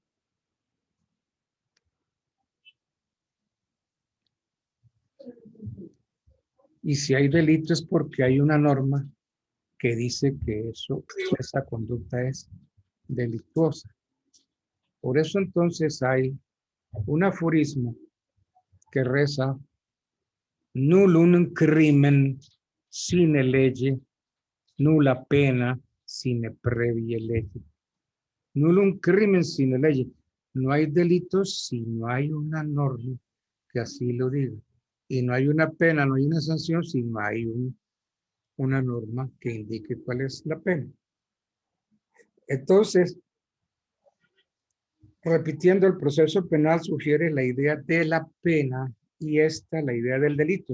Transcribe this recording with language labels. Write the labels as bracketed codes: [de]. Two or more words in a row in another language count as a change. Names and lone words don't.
[es] Y si hay delito es porque hay una norma que dice que esa conducta es delictuosa. Por eso entonces hay un aforismo que reza: [la] nullum crimen sine lege, nulla pena sine previa lege. Nullum crimen sine lege. [es] No hay delitos si no hay una norma que así lo diga. Y no hay una pena, no hay una sanción si no hay una norma que indique cuál es la pena. Entonces, repitiendo, el proceso penal sugiere la idea de la pena y la idea del delito.